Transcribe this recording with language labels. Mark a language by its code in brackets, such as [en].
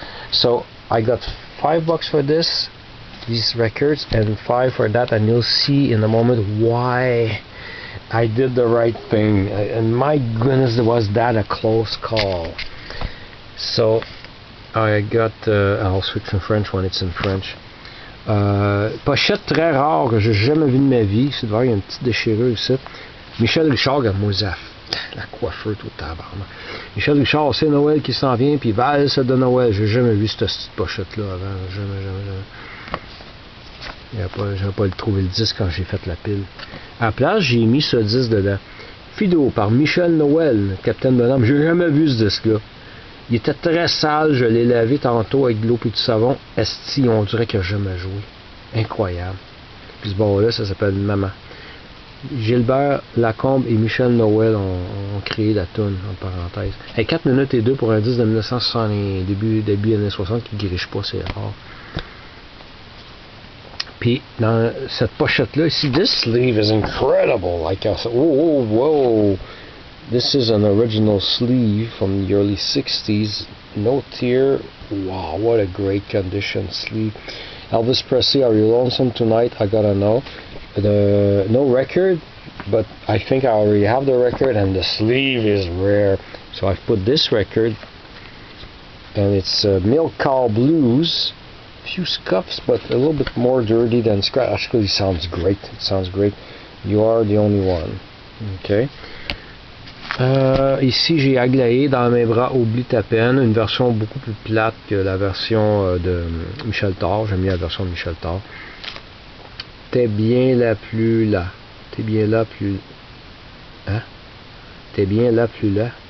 [en] So I got $5 for these records, and 5 for that, and you'll see in a moment why I did the right thing. And my goodness, was that a close call. So I got, I'll switch in French when it's in French. [fr] Pochette très rare que j'ai jamais vue de ma vie. C'est devant, il y a une petite déchirure ici. Michel Richard, regarde-moi ça. La coiffeur tout tabarnak. Michel Richard, c'est Noël qui s'en vient, puis valse de Noël. J'ai jamais vu cette petite pochette-là avant. Jamais. J'avais pas trouvé le disque quand j'ai fait la pile. À la place, j'ai mis ce disque dedans. Fido par Michel Noël, Capitaine Bonhomme. J'ai jamais vu ce disque-là. Il était très sale, je l'ai lavé tantôt avec de l'eau et du savon. Esti, on dirait qu'il n'a jamais joué. Incroyable. Puis ce bord-là, ça s'appelle Maman. Gilbert Lacombe et Michel Noël ont créé la toune, en parenthèse. Hey, 4 minutes et 2 pour un disque de 1960, début années 60 qui ne guérisse pas, c'est rare. Puis dans cette pochette-là, ici, [en] this sleeve is incredible. Like I said, whoa. This is an original sleeve from the early 60s. No tear. Wow, what a great condition sleeve. Elvis Presley, are you lonesome tonight? I gotta know. No record, but I think I already have the record, and the sleeve is rare. So I've put this record, and it's Milk Cow Blues. Few scuffs, but a little bit more dirty than scratch. Actually, it sounds great. You are the only one. Okay. [fr] Ici, j'ai Aglaé dans mes bras, oublie ta peine, une version beaucoup plus plate que la version de Michel Thor. J'aime bien la version de Michel Thor. T'es bien là plus là. T'es bien là plus. Hein? T'es bien là plus là.